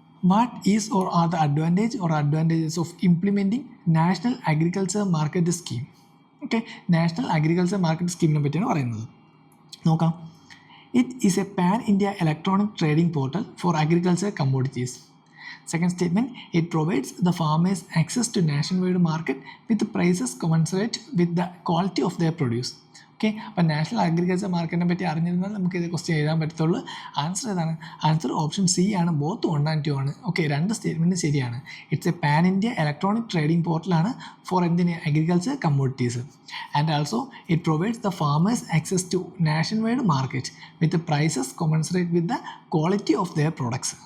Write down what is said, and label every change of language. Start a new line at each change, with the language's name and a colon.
English: What is or are the advantages of implementing national agriculture market scheme?
Malayalam: Okay, national agriculture market സ്കീമിനെ പറ്റിയാണ് പറയുന്നത്. നോക്കാം.
English: It is a pan India electronic trading portal for agriculture commodities. Second statement, it provides the farmers access to nationwide market with prices commensurate with the quality of their produce.
Malayalam: Okay, അപ്പോൾ national agriculture മാർക്കറ്റിനെ പറ്റി അറിഞ്ഞിരുന്നാൽ നമുക്ക് ഇത് question എഴുതാൻ പറ്റത്തുള്ളൂ. Answer ഏതാണ്? Answer option C ആണ്.
English: both 1 and 2
Malayalam: ആണ്. ഓക്കെ, രണ്ട് സ്റ്റേറ്റ്മെൻറ്റ് ശരിയാണ്.
English: It's a pan India electronic trading പോർട്ടലാണ് for എന്തിന്? Agriculture commodities. And also it provides the farmers access to nationwide market with prices commensurate with the quality of their products.